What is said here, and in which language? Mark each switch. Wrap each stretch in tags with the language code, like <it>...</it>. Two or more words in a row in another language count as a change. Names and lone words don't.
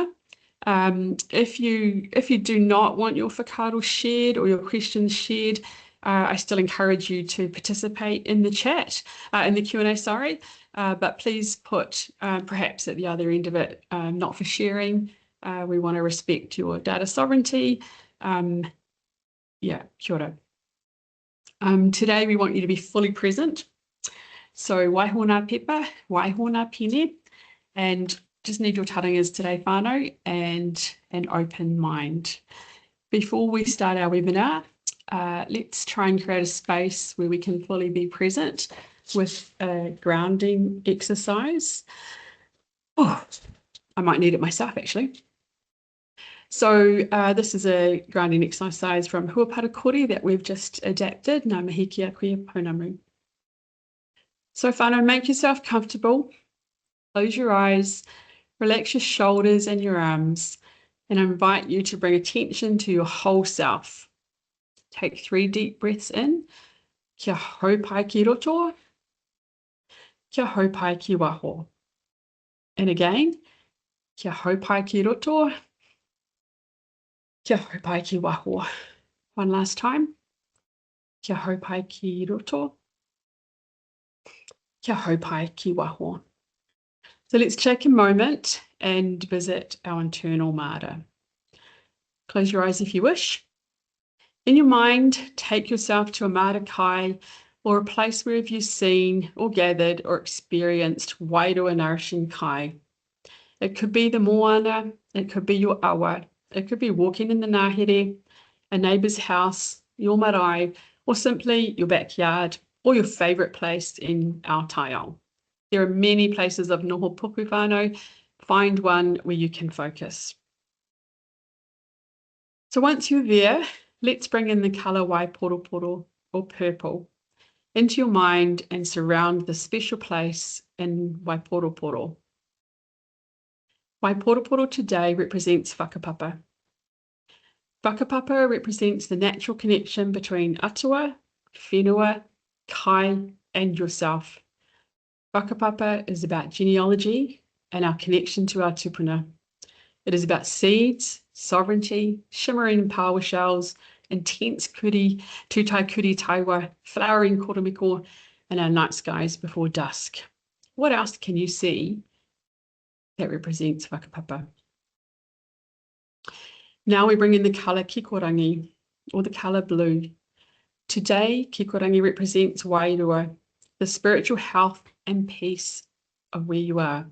<en>If you do not want your whakaaro shared or your questions shared, I still encourage you to participate in the chat, in the Q&A, sorry, but please put perhaps at the other end of it, not for sharing. We want to respect your data sovereignty. Yeah,</en> <mi>kia ora.</mi> <en>Today we want you to be fully present.</en> <mi>So waihona pepa, waihona pene,</mi> <en>and just need your tarangas today, whānau, and an open mind. Before we start our webinar, let's try and create a space where we can fully be present with a grounding exercise. Oh, I might need it myself actually. So this is a grounding exercise from Huapara Kore that we've just adapted.</en> <mi>Ngā mihi kia koe pounamu.</mi> <en>So whānau, make yourself comfortable. Close your eyes, relax your shoulders and your arms, and I invite you to bring attention to your whole self. Take 3 deep breaths in.</en> <mi>Kia haupai ki roto. Kia haupai ki waho.</mi> <en>And again,</en> <mi>kia haupai ki roto. Kia haupai ki waho.</mi> <en>One last time.</en> <mi>Kia haupai ki roto. Kia haupai ki waho.</mi> <en>So let's take a moment and visit our internal māra. Close your eyes if you wish. In your mind, take yourself to a</en> <mi>māra kai,</mi> <en>or a place where you've seen or gathered or experienced wairua nourishing kai. It could be the moana, it could be your awa, it could be walking in the ngahere, a neighbour's house, your marae, or simply your backyard, or your favourite place in Aotearoa. There are many places of</en> <mi>noho pupu whānau.</mi> <en>Find one where you can focus. So once you're there, let's bring in the colour waiporoporo, or purple, into your mind and surround the special place in waiporoporo. Waiporoporo today represents whakapapa. Whakapapa represents the natural connection between</en> <mi>atua, whenua, kai,</mi> <en>and yourself. Whakapapa is about genealogy and our connection to our tupuna. It is about seeds, sovereignty, shimmering power shells, intense kuri,</en> <mi>tutai kuri taiwa,</mi> <en>flowering koromiko, and our night skies before dusk. what else can you see that represents whakapapa? Now we bring in the colour kikorangi, or the colour blue. Today, kikorangi represents wairua, the spiritual health and peace of where you are.</en>